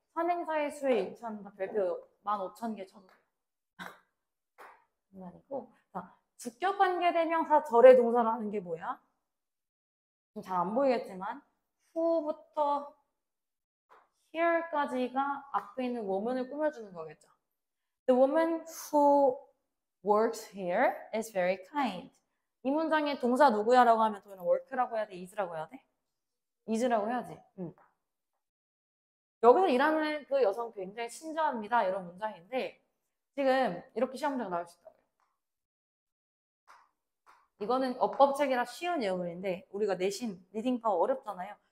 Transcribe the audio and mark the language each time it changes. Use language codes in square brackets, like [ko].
[ko] 선행사의 수에 일치한다. 별표 15,000개 쳐도 돼요. 아니고. 자, 주격 관계대명사 절의 동사라는 게 뭐야? 좀 잘 안 보이겠지만 who부터 here까지가 앞에 있는 woman을 꾸며주는 거겠죠. [en] The woman who works here is very kind. [ko] 이 문장의 동사 누구야? 라고 하면 도현은 work라고 해야 돼? is라고 해야 돼? is라고 해야지. 여기서 일하는 그 여성 굉장히 친절합니다. 이런 문장인데 지금 이렇게 시험 문제가 나올 수 있다고요. 이거는 어법책이라 쉬운 예문인데 우리가 내신, 리딩 파워 어렵잖아요.